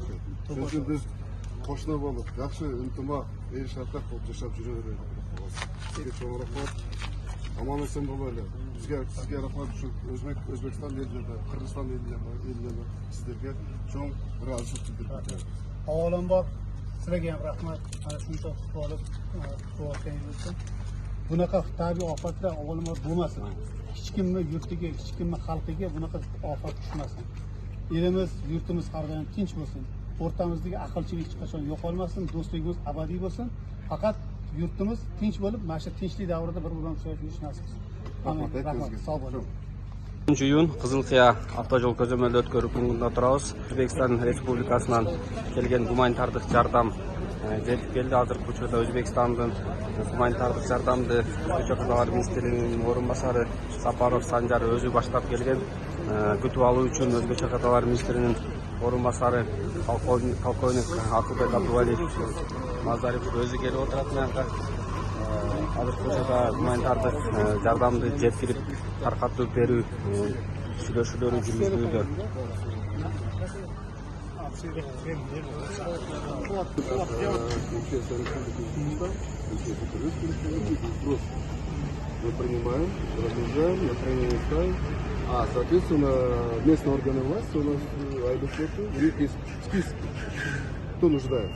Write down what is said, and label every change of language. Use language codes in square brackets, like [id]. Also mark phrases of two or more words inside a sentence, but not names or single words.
[ky] Сөзүн биз кошуна болуп, жакшы ынтымак, эл шартак болуп жашап жүрө берели. Сизге чоң рахмат. Аман эсен бололу. Сизге рахмат ушу Өзбекстан элине да, Кыргызстан элине да сиздерге чоң ыраазычылык билдирip. [uz] Avvalambor sizlarga ham rahmat. Ana shuncha qilib qilayotganingiz uchun. Bunaqa tabiiy ofatlar avvalambor bo'lmasin. Hech kimni yurtiga, hech kimni xalqiga bunaqa ofat tushmasin. Elimiz, yurtimiz har doim tinch bo'lsin. O'rtamizdagi aqlchilik hech qachon yo'qolmasin, do'stligimiz abadiy bo'lsin. Faqat yurtimiz tinch bo'lib, mana shu tinchlik davrida bir-birini sevib yurish nasib qilsin. Rahmat. Sog' bo'ling. [ky] 3 iyun Кызылкыя автожол көзөмөлдү өткөрүү пунктунда турабыз. Өзбекстан Республикасынан келген гуманитардык жардам жетип келди. Азыркы учурда Өзбекстандын гуманитардык жардамды Өзбек Кыргызстан министринин орун басары Сапаров Санжар өзү баштап келген. Күтүп алуу үчүн Өзбек Кыргызстан министринин орун басары полковник Акылбек Абдувалиев Мазарев өзү келип отурат мынакка. Азыркы учурда гуманитардык жардамды жеткирип таркатып берүү сүйлөшүүлөрү жүргүзүлүүдө. [ru] Мы принимаем, разгружаем, на хранение ставим. Соответственно, местные органы власти у нас есть список, кто нуждается.